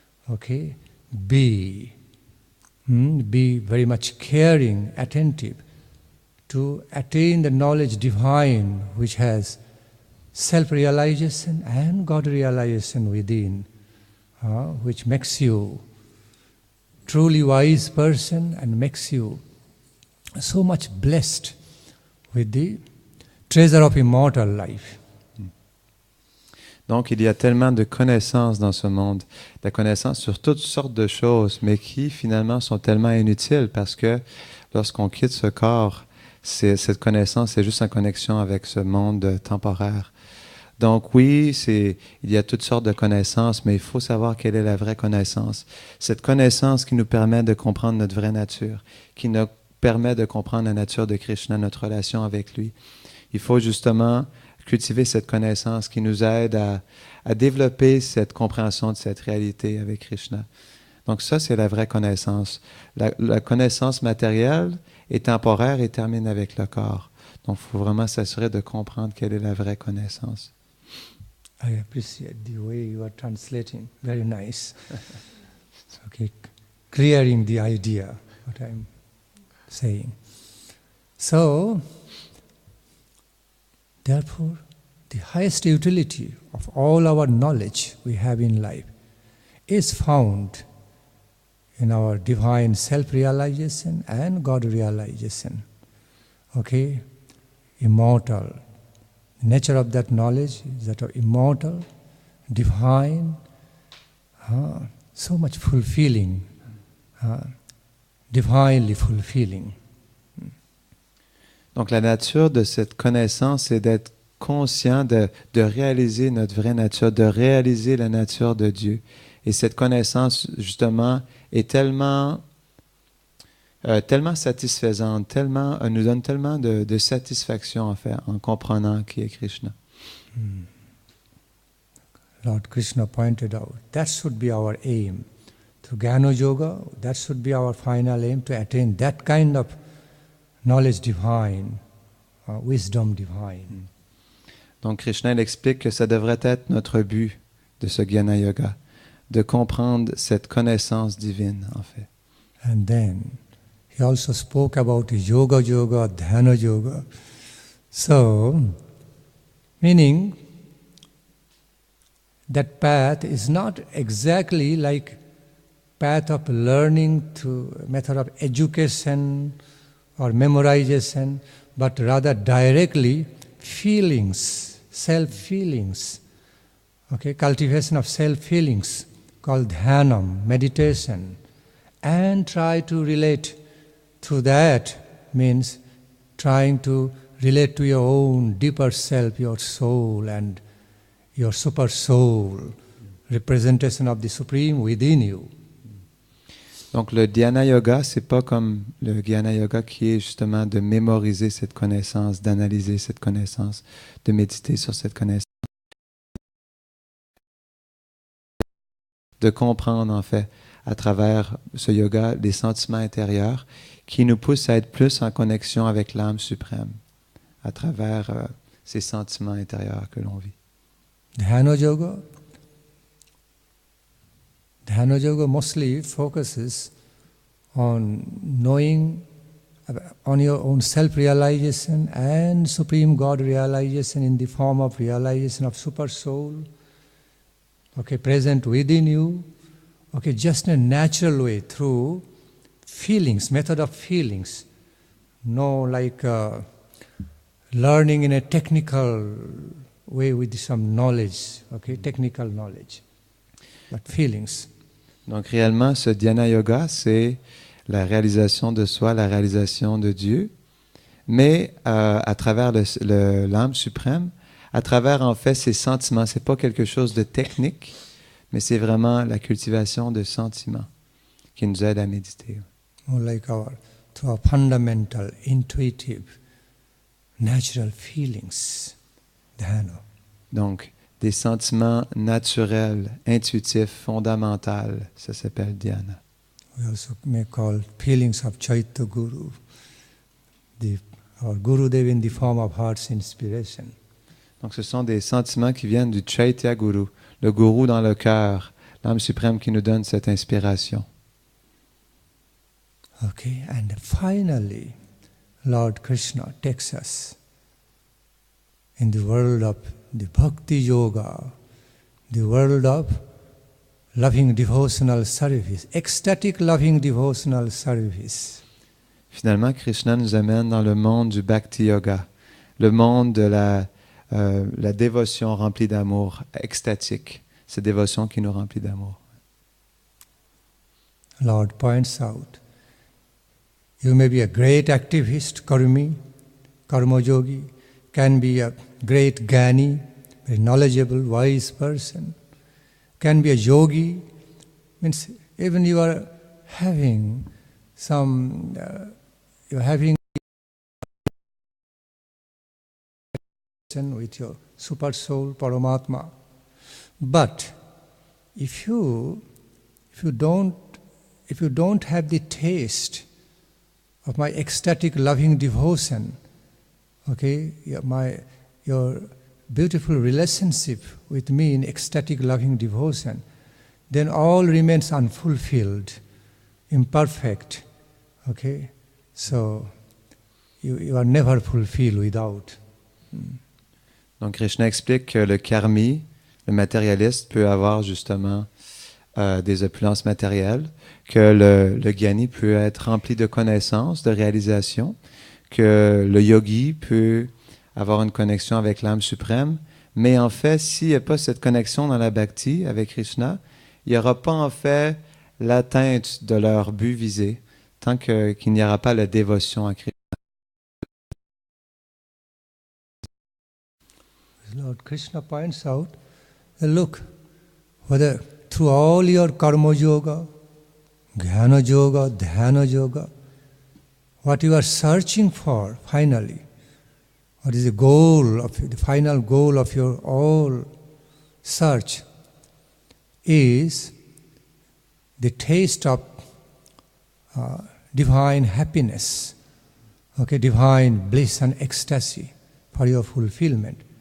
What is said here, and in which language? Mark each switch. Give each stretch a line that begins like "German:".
English: Okay, be very much caring, attentive to attain the knowledge divine which has self-realization and God realization within, which makes you truly wise person and makes you so much blessed with the treasure of immortal life.
French: Donc, il y a tellement de connaissances dans ce monde, de connaissances sur toutes sortes de choses, mais qui finalement sont tellement inutiles parce que lorsqu'on quitte ce corps, cette connaissance est juste en connexion avec ce monde temporaire. Donc oui, il y a toutes sortes de connaissances, mais il faut savoir quelle est la vraie connaissance. Cette connaissance qui nous permet de comprendre notre vraie nature, qui nous permet de comprendre la nature de Krishna, notre relation avec lui. Il faut justement cultiver cette connaissance qui nous aide à développer cette compréhension de cette réalité avec Krishna. Donc ça, c'est la vraie connaissance. La connaissance matérielle est temporaire et termine avec le corps. Donc il faut vraiment s'assurer de comprendre quelle est la vraie connaissance.
English: I appreciate the way you are translating. Very nice. Okay, clearing the idea, what I'm saying. So, therefore, the highest utility of all our knowledge we have in life is found in our divine self-realization and God realization. Okay? Immortal. The nature of that knowledge is that of immortal, divine, so much fulfilling, divinely fulfilling.
French: Donc la nature de cette connaissance, c'est d'être conscient de réaliser notre vraie nature, de réaliser la nature de Dieu. Et cette connaissance, justement, est tellement satisfaisante, nous donne tellement de satisfaction en fait, en comprenant qui est Krishna.
English: Lord Krishna pointed out, that should be our aim. Through Jnana Yoga, that should be our final aim, to attain that kind of knowledge divine, wisdom divine.
French: Donc Krishna il explique que ça devrait être notre but de ce Jnana Yoga, de comprendre cette connaissance divine en fait.
English: And then he also spoke about yoga, dhyana yoga. So, meaning that path is not exactly like path of learning, through method of education or memorization, but rather directly feelings, self-feelings. Okay, cultivation of self-feelings called dhyanam, meditation, and try to relate through that means trying to relate to your own deeper self, your soul and your super soul, representation of the Supreme within you.
French: Donc le dhyana yoga, c'est pas comme le jnana yoga qui est justement de mémoriser cette connaissance, d'analyser cette connaissance, de méditer sur cette connaissance, de comprendre en fait à travers ce yoga les sentiments intérieurs qui nous poussent à être plus en connexion avec l'âme suprême à travers ces sentiments intérieurs que l'on vit.
English: Dhyana yoga mostly focuses on knowing, on your own self-realization and Supreme God realization in the form of realization of Super Soul, okay, present within you, okay, just in a natural way through feelings, method of feelings, no like learning in a technical way with some knowledge, okay, technical knowledge, but feelings.
French: Donc réellement, ce dhyana yoga, c'est la réalisation de soi, la réalisation de Dieu, mais à travers l'âme suprême, à travers en fait ses sentiments. C'est pas quelque chose de technique, mais c'est vraiment la cultivation de sentiments qui nous aide à méditer.
English: More like through our fundamental, intuitive, natural feelings, dhyana.
French: Donc, des sentiments naturels, intuitifs, fondamentaux, ça s'appelle dhyana.
English: We also may call feelings of Chaitya Guru, our Gurudev in the form of heart's inspiration.
French: Donc, ce sont des sentiments qui viennent du Chaitya Guru, le gourou dans le cœur, l'âme suprême qui nous donne cette inspiration.
English: Okay, and finally, Lord Krishna takes us in the world of the Bhakti Yoga, the world of loving devotional service, ecstatic loving devotional service.
French: Finalement, Krishna nous amène dans le monde du Bhakti Yoga, le monde de la dévotion remplie d'amour, extatique, cette dévotion qui nous remplit d'amour.
English: Lord points out, you may be a great activist, karma yogi, can be a great Jnani, very knowledgeable, wise person, can be a yogi, means even you are having some, you are having with your super soul, Paramatma. But if you don't have the taste of my ecstatic loving devotion, okay, your beautiful relationship with me in ecstatic loving devotion, then all remains unfulfilled, imperfect, okay? So you are never fulfilled without.
French: Donc Krishna explique que le karmi, le matérialiste, peut avoir justement des opulences matérielles, que le jnani peut être rempli de connaissances, de réalisations, que le yogi peut avoir une connexion avec l'âme suprême, mais en fait, s'il n'y a pas cette connexion dans la bhakti avec Krishna, il n'y aura pas en fait l'atteinte de leur but visé, tant qu'il n'y aura pas la dévotion à Krishna.
English: Lord Krishna points out, look, whether through all your karma yoga, jnana yoga, dhyana yoga, what you are searching for finally, what is the final goal of your all search is the taste of divine happiness, okay, divine bliss and ecstasy for your fulfillment.